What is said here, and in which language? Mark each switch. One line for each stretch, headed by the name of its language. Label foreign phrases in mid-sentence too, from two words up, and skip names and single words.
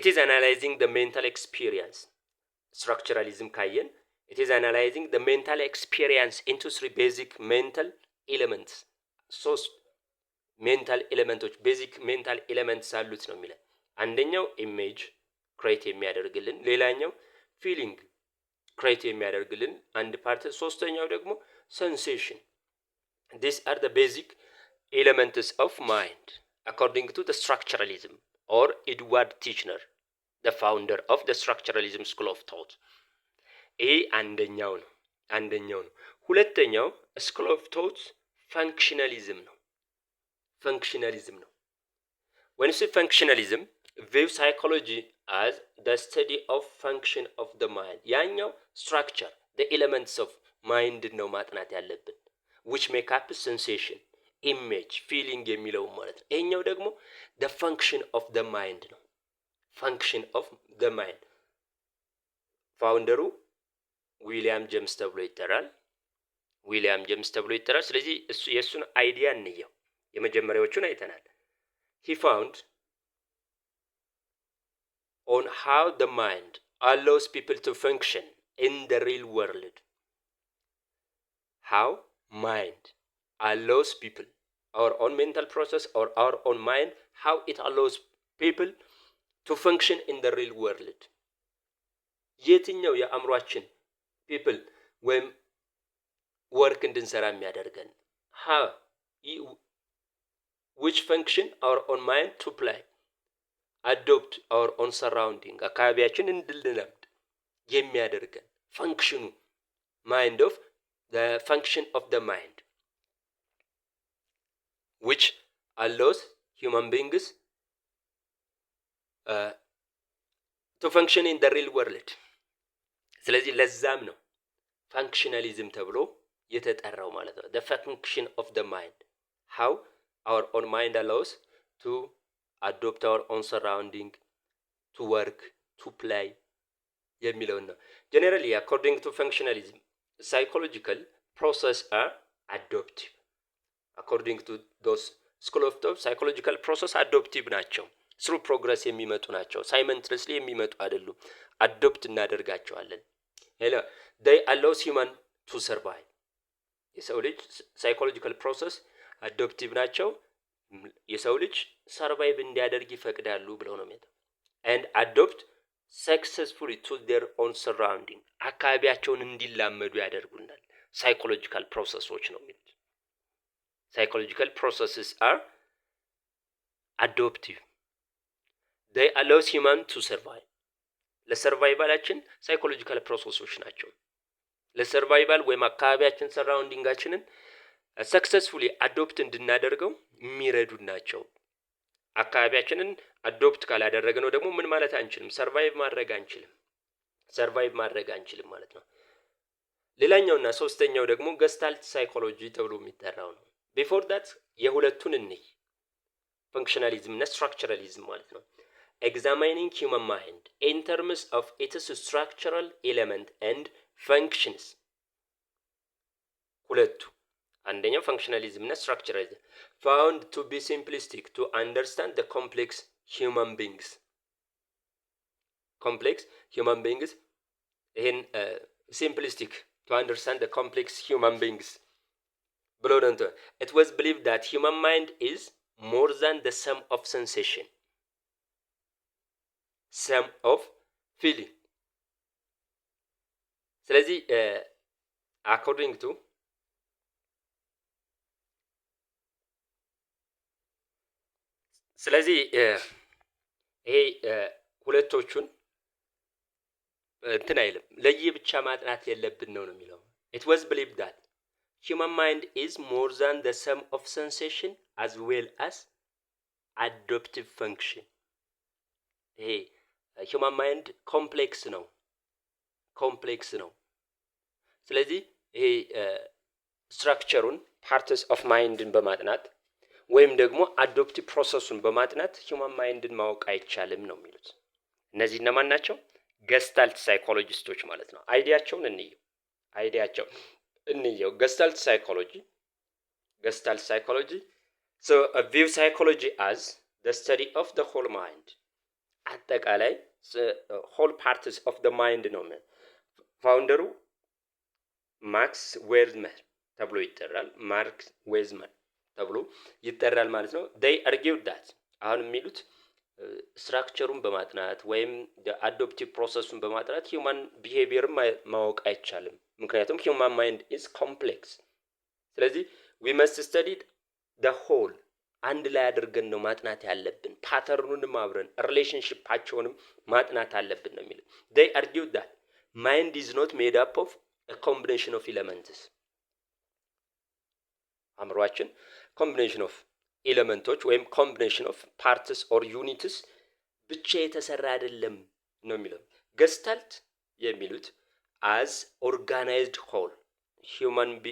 English: is analyzing the mental experience. structuralism ካየን it is analyzing the mental experience into three basic mental
Amharic: ኤሌመንትስ። ሶስት
English: mental elements basic mental elements
Amharic: አሉት ነው የሚለን። አንደኛው
English: image create
Amharic: የሚያደርግልን፣ ሌላኛው
English: feeling create
Amharic: የሚያደርግልን አንድ ፓርት፣ ሶስተኛው ደግሞ ሴንሴሽን።
English: these are the basic elements of mind according to the structuralism or Edward Titchener the founder of the structuralism school of thought።
Amharic: ይሄ አንደኛው ነው። ሁለተኛው
English: school of thought functionalism ነው። when you say functionalism view psychology as the study of function of the mind። ያኛው structure the elements of mind
Amharic: ነው ማጥናት ያለብን
English: which make up sensation, image, feeling
Amharic: የሚለው ማለት ነው። ይሄኛው ደግሞ
English: the function of the mind ነው። function of the mind
Amharic: ፋውንደሩ ዊሊያም ጄምስ ተብሎ ይጠራል። ስለዚህ የእሱን አይዲያ እንየው። የመጀመሪያዎቹን አይተናል።
English: he found on how the mind allows people to function in the real world. How mind allows people, our own mental process or our own mind, how it allows people to function in the real world.
Amharic: የትኛው የአእምሯችን
English: people
Amharic: ወይም ወርክ እንድንሰራ የሚያደርገን
English: how which function our own mind to play adopt our own surrounding
Amharic: አካባቢያችን እንድንለምድ የሚያደርገን ፈንክሽኑ
English: mind of the function of the mind which allows human beings to function in the real world። ስለዚህ
Amharic: ለዛም ነው ፋንክሽናሊዝም ተብሎ የተጠራው ማለት ነው።
English: the function of the mind, how our own mind allows to adopt our own surrounding, to work, to play
Amharic: የሚለውን ነው።
English: generally according to functionalism psychological process are adoptive. according to those school of thought psychological process adoptive ናቸው። through progress
Amharic: የሚመጡ ናቸው።
English: simultaneously
Amharic: የሚመጡ አይደሉም።
English: adopt እናደርጋቸዋለን። hello they allow human to survive.
Amharic: የሰው ልጅ
English: psychological process adoptive
Amharic: ናቸው። የሰው ልጅ ሰርቫይቭ እንዲያደርግ ይፈቅዳሉ ብለው ነው የሚለው
English: and adopt successfully to their own surrounding
Amharic: አካባቢያቸውን እንዲላመዱ ያደርጉናል።
English: psychological processes
Amharic: ነው የሚሉት።
English: psychological processes are adoptive. they allow human to survive.
Amharic: ለሰርቫይቫላችን
English: psychological processes
Amharic: ናቸው። ለሰርቫይቫል ወይም አካባቢያችን ሰራውንዲንጋችንን
English: successfully adopt
Amharic: እንድናደርገው የሚረዱ ናቸው። አካባቢያችንን አዶፕት ካላደረግነው ደግሞ ምን ማለት አንችልም፣ ሰርቫይቭ ማድረግ አንችልም ማለት ነው። ሌላኛውና ሶስተኛው ደግሞ
English: gestalt psychology
Amharic: ተብሎ የሚጠራው ነው።
English: before that
Amharic: የሁለቱን እንይ፣ ፈንክሽናሊዝም እና ስትራክቸራሊዝም ማለት ነው።
English: examining human mind in terms of its structural element and functions.
Amharic: ሁለቱ አንደኛው
English: functionalism እና structuralism found to be simplistic to understand the complex human beings. ይህን simplistic to understand the complex human beings
Amharic: ብሎ ነው።
English: it was believed that human mind is more than the sum of sensation, sum of feeling. ስለዚህ according to
Amharic: ስለዚህ ይሄ ሁለቶቹን እንትን አይልም፣ ለየብቻ ማጥናት የለብን ነው የሚለው።
English: it was believed that human mind is more than the sum of sensation as well as adaptive function.
Amharic: ይሄ
English: human mind
Amharic: ኮምፕሌክስ ነው። ስለዚህ ይሄ ስትራክቸሩን
English: parts of mind
Amharic: በማጥናት ወይም ደግሞ አዶፕቲቭ ፕሮሰሱን በማጥናት
English: human mind
Amharic: ማወቅ አይቻልም ነው የሚሉት። እነዚህ እነማን ናቸው? ገስታልት ሳይኮሎጂስቶች ማለት ነው። አይዲያቸውን እንየው።
English: gestalt psychology so a view psychology as the study of the whole mind, አጠቃላይ whole parts of the mind
Amharic: ነው። ፋውንደሩ ማክስ ዌዝመር ተብሎ ይጠራል ማለት ነው።
English: they argued that
Amharic: አሁን የሚሉት ስትራክቸሩን በማጥናት ወይም አዶፕቲቭ ፕሮሰሱን በማጥናት
English: human behavior
Amharic: ማወቅ አይቻልም፣ ምክንያቱም
English: human mind is complex።
Amharic: ስለዚህ
English: we must study the whole
Amharic: አንድ ላይ አድርገን ነው ማጥናት ያለብን፣ ፓተርኑንም አብረን ሪሌሽንሺፓቸውንም ማጥናት አለብን ነው የሚለው።
English: they argued that mind is not made up of a combination of elements.
Amharic: አእምሮአችን
English: combination of elements
Amharic: ወይም
English: combination of parts or units
Amharic: ብቻ የተሰራ አይደለም ነው የሚለው። ገስታልት የሚሉት
English: as organized whole human